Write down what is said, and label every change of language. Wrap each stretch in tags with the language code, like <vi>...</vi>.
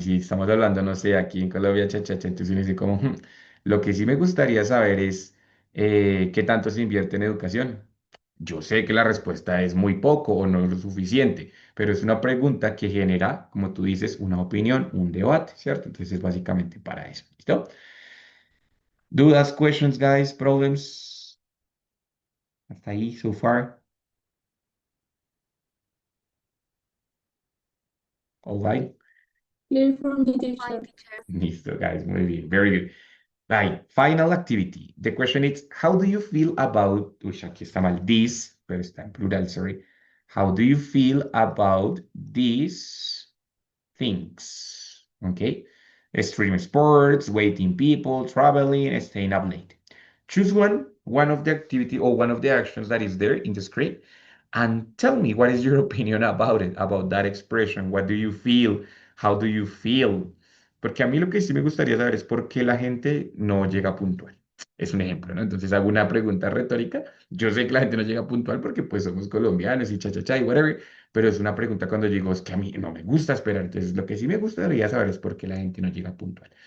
<es>Si estamos hablando, no sé, aquí en Colombia, chachacha, entonces uno dice como, lo que sí me gustaría saber es qué tanto se invierte en educación. Yo sé que la respuesta es muy poco o no es lo suficiente, pero es una pregunta que genera, como tú dices, una opinión, un debate, ¿cierto? Entonces es básicamente para eso. ¿Listo?</es> <en>Dudas, questions, guys, problems.</en> <es>Hasta ahí, so far.</es> <en>All right. Clear from the teacher.</en> <es>Listo,</es> <en>guys.</en> <es>Muy bien.</es> <en>Very good. Right, final activity. The question is, how do you feel about,</en> <es>uy, aquí está mal,</es> <en>this,</en> <es>pero está en plural,</es> <en>sorry. How do you feel about these things? Okay. Extreme sports, waiting people, traveling, staying up late. Choose one of the activity or one of the actions that is there in the screen, and tell me what is your opinion about it, about that expression. What do you feel? How do you feel?</en> <es>Porque a mí lo que sí me gustaría saber es por qué la gente no llega puntual. Es un ejemplo, ¿no? Entonces hago una pregunta retórica. Yo sé que la gente no llega puntual porque pues somos colombianos y cha cha cha y</es> <en>whatever,</en> <es>pero es una pregunta cuando digo es que a mí no me gusta esperar. Entonces lo que sí me gustaría saber es por qué la gente no llega puntual.</es>